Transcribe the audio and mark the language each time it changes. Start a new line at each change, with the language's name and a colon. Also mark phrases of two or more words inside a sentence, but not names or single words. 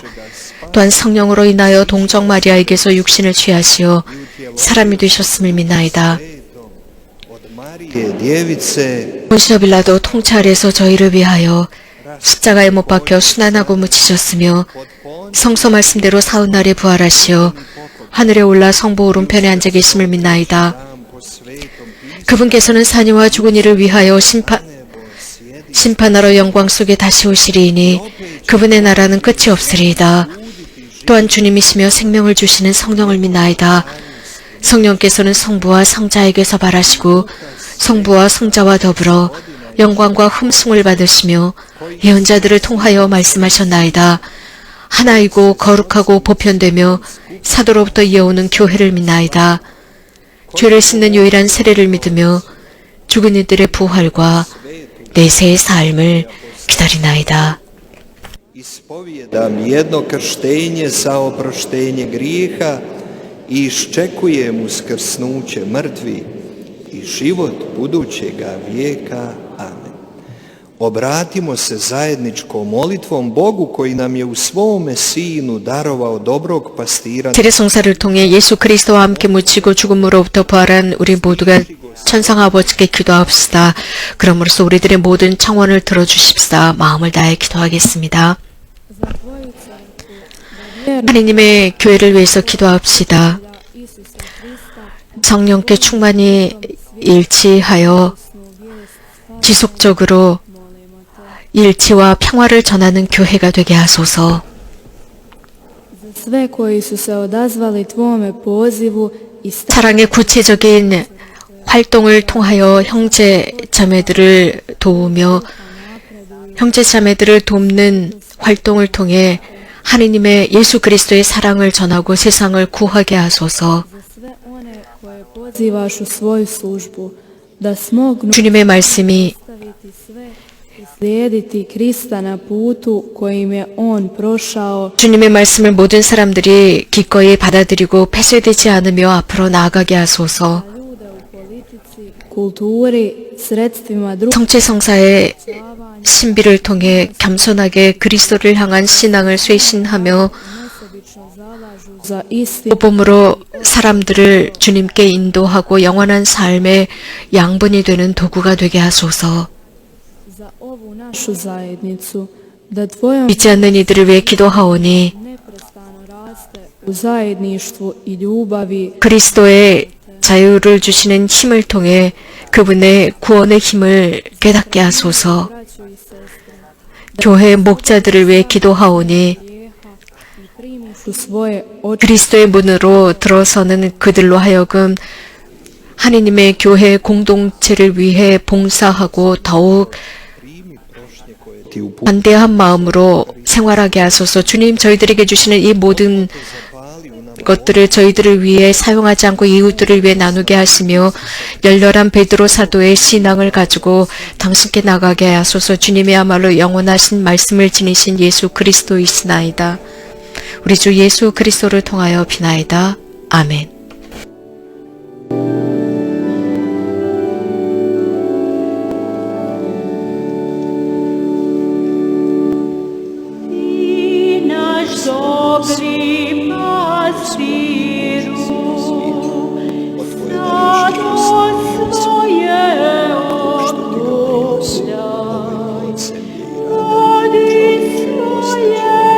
Korean: 또한 성령으로 인하여 동정 마리아에게서 육신을 취하시어 사람이 되셨음을 믿나이다.
Croatian: od Marije Djevice,
Korean: 본시오 빌라도 통치 아래에서 저희를 위하여 십자가에 못 박혀 순환하고 묻히셨으며 성서 말씀대로 사흘 날에 부활하시어 하늘에 올라 성부 오른편에 앉아 계심을 믿나이다.
Croatian: po svetom pisu
Korean: 그분께서는 사니와 죽은 이를 위하여 심판하러 영광 속에 다시 오시리이니 그분의 나라는 끝이 없으리이다. 또한 주님이시며 생명을 주시는 성령을 믿나이다. 성령께서는 성부와 성자에게서 발하시고 성부와 성자와 더불어 영광과 흠숭을 받으시며 예언자들을 통하여 말씀하셨나이다. 하나이고 거룩하고 보편되며 사도로부터 이어오는 교회를 믿나이다. 죄를 씻는 유일한 세례를 믿으며 죽은 이들의 부활과 내세의 삶을 기다리나이다.
Croatian: ispovijedam jedno krštenje za oproštenje grijeha i iščekujem uskrsnuće mrtvi i život budućega vijeka. Amen. Obratimo se zajedničkom molitvom Bogu koji nam je u svome Sinu darovao dobrog pastira.
Korean: 세례성사를 통해 예수 그리스도와 함께 묻히고 죽음으로부터 부활한 우리 모두가 천상 아버지께 기도합시다. 그러므로써 우리들의 모든 청원을 들어주십시다. 마음을 다해 기도하겠습니다. 하나님의 교회를 위해서 기도합시다. 성령께 충만히 일치하여 지속적으로 일치와 평화를 전하는 교회가 되게 하소서.
Croatian: Sve koji su se odazvali tvome pozivu i
Korean: 사랑의 구체적인 활동을 통하여 형제 자매들을 도우며 형제 자매들을 돕는 활동을 통해 하느님의 예수 그리스도의 사랑을 전하고 세상을 구하게 하소서.
Croatian: sve one koje pozivaš u svoju službu, da smognu
Korean: 주님의 말씀이
Croatian: ostaviti sve i slijediti Krista na putu kojim je On prošao,
Korean: 주님의 말씀을 모든 사람들이 기꺼이 받아들이고 폐쇄되지 않으며 앞으로 나아가게 하소서.
Croatian: ljude u politici, kulturi, sredstvima drugog
Korean: 성체성사의 신비를 통해 겸손하게 그리스도를 향한 신앙을 쇄신하며
Croatian: nesebično zalažu za istinu
Korean: 모범으로 사람들을 주님께 인도하고 영원한 삶의 양분이 되는 도구가 되게 하소서.
Croatian: za ovu našu zajednicu, da Tvojom
Korean: 믿지 않는 이들을 위해 기도하오니
Croatian: neprestano raste u zajedništvu i ljubavi,
Korean: 그리스도의 자유를 주시는 힘을 통해 그분의 구원의 힘을 깨닫게 하소서.
Croatian: braćo i sestre,
Korean: 교회 목자들을 위해 기도하오니
Croatian: grijeha i primiš u svoje oči
Korean: 그리스도의 문으로 들어서는 그들로 하여금 하느님의 교회 공동체를 위해 봉사하고 더욱
Croatian: Ti u
Korean: 관대한 마음으로 생활하게 하소서. 주님, 저희들에게 주시는 이 모든 것들을 저희들을 위해 사용하지 않고 이웃들을 위해 나누게 하시며 열렬한 베드로 사도의 신앙을 가지고 당신께 나가게 하소서. 주님이야말로 영원하신 말씀을 지니신 예수 그리스도이시나이다. 우리 주 예수 그리스도를 통하여 비나이다. 아멘.
Croatian: Ti naš dobri pastiru, stado svoje okupljaj, vodi svoje